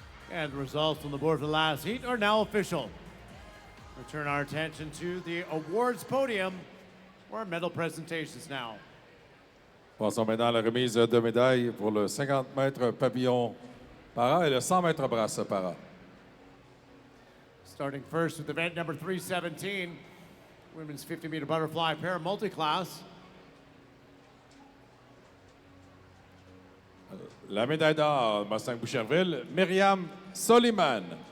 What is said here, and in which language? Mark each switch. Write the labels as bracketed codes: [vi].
[en] And the results on the board for the last heat are now official. We turn our attention to the awards podium for our medal presentations now. [fr] Passons maintenant à la remise de médailles pour le 50 mètres papillon para et le 100 mètres brasse para. [en] Starting first with event number 317, women's 50-meter butterfly pair multi-class. [fr] La médaille d'or, Mustang-Boucherville, Myriam Soliman.